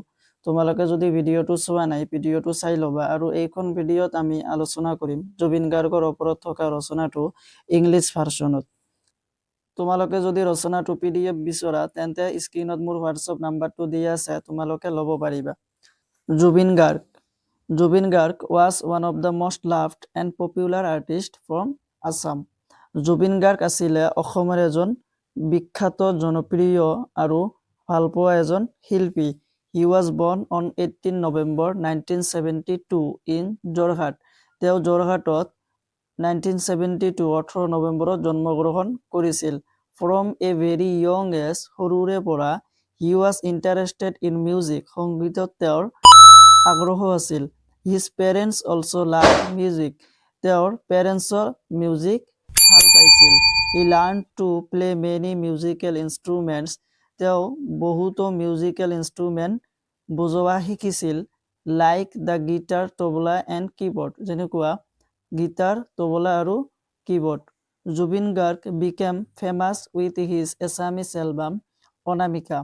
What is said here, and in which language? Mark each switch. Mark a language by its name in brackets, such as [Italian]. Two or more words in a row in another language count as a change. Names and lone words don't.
[Assamese] তোমালোকে যদি ভিডিঅ'টো চোৱা নাই, ভিডিঅ'টো চাই ল'বা। আৰু এইখন ভিডিঅ'ত আমি আলোচনা কৰিম জুবিন গাৰ্গৰ ওপৰত থকা ৰচনাটো [English] English version. [Assamese] তোমালোকে যদি ৰচনাটো PDF বিচৰা তেন্তে স্ক্ৰীনত মোৰ [English] WhatsApp number [Assamese] দিয়া আছে, তোমালোকে ল'ব পাৰিবা। [English] জুবিন গাৰ্গ was one of the most loved and popular artists from Assam. [Assamese] জুবিন গাৰ্গ আছিলে অসমৰ এজন বিখ্যাত, জনপ্ৰিয় আৰু ভালপোৱা এজন শিল্পী। [English] He was born on 18 November 1972 in Jorhat. [Assamese] তেওঁ যোৰহাটত 1972 18 নৱেম্বৰত জন্মগ্ৰহণ কৰিছিল। [English] From a very young age, [Assamese] সৰুৰে পৰা [English] he was interested in music. [Assamese] সংগীতত তেওঁৰ আগ্ৰহ আছিল। [English] His parents also loved music. [Assamese] তেওঁৰ [English] parents music [Assamese] ভাল পাইছিল। [English] He learned to play many musical instruments. [Assamese] তেওঁ বহুতো [English] musical instrument [Assamese] বজোৱা শিকিছিল। [English] like the guitar, tabla and keyboard, [Assamese] যেনেকুৱা গীটাৰ, তবলা আৰু কীবৰ্ড। [English] জুবিন গাৰ্গ became famous with his Assamese album অনামিকা।